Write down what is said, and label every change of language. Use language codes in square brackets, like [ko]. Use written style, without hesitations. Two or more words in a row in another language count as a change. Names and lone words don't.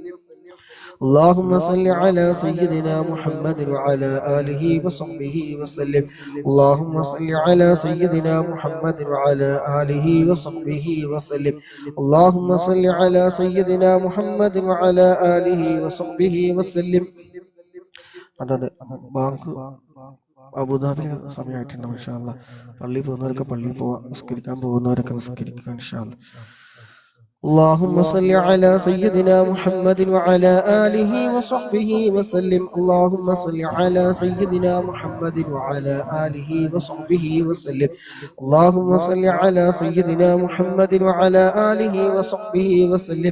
[ar] اللهم صل على سيدنا محمد وعلى آله وصحبه وسلم. اللهم صل على سيدنا محمد وعلى آله وصحبه وسلم. اللهم صل على سيدنا محمد وعلى آله وصحبه وسلم. [ml] അതായത് ബാങ്ക് അബുദാബി സമയമായിട്ടുണ്ട്. [ar] إن شاء الله [ml] പള്ളിയിൽ പോകുന്നവരൊക്കെ പള്ളിയിൽ പോവാ, നിസ്കരിക്കാൻ പോകുന്നവരൊക്കെ നിസ്കരിക്കുക [ar] إن شاء الله. اللهم صل على سيدنا محمد وعلى آله وصحبه وسلم. اللهم صل على سيدنا محمد وعلى آله وصحبه وسلم. اللهم صل على سيدنا محمد وعلى آله وصحبه وسلم.